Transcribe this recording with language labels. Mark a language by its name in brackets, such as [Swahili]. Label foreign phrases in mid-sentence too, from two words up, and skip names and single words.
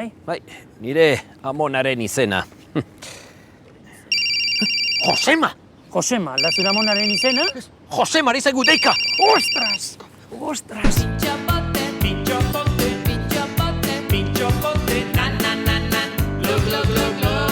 [Basque] Bai, nire amonaren izena. Josema! Josema, aldazura amonaren izena? Josema, ari zaigu deika! Ostras! Ostras! Pintxopote, pintxopote, pintxopote, nan, nan, nan, nan, glu, glu, glu, glu.